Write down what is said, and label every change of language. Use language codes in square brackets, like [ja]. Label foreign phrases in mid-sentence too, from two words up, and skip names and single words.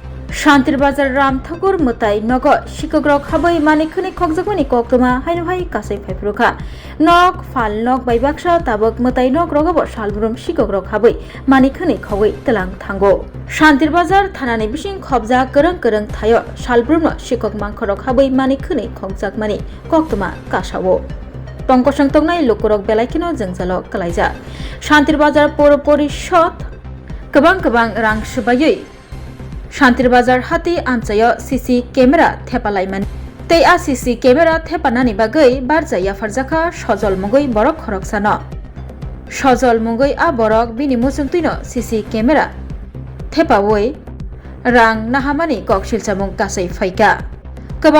[trp] শান্তির বাজার রামঠাকুর মতাই নগ শিকগ্রক হাবৈ মানিকখনি খকজাকমনি কক্তমা হাইনো হাই কাসै ফাইফ্রুখা নক ফাল নক বাইবাকসা তাবক মতাই নক রগব সালব্রুম শিকগ্রক হাবৈ মানিকখনি খগৈ তেলাং থাঙ্গো শান্তির বাজার থানানি বিসিং খবজা করং করং থায় সালব্রুম শিকক মাংখরক হাবৈ মানিকখনি খকজাকমানি কক্তমা কাসাও টংকসং তংনাই লোকরক বেলাইखिनो जोंजालक कलाइजा शान्तिर बाजार पौर परिषद गोबां रां सुबायै शान्तिर बाजार हाती आमचाय सीसी केमेरा थेपालायमान तै आ सीसी केमेरा थेपानानि बागै बारजाया फारजाखा सजल मुगै बरक खरकसानो सजल मुगै आ बरक बिनि मुसुंतैनो सीसी केमेरा थेपावै रां नाहामानि ककसिलचामुं गासै फाइका गोबां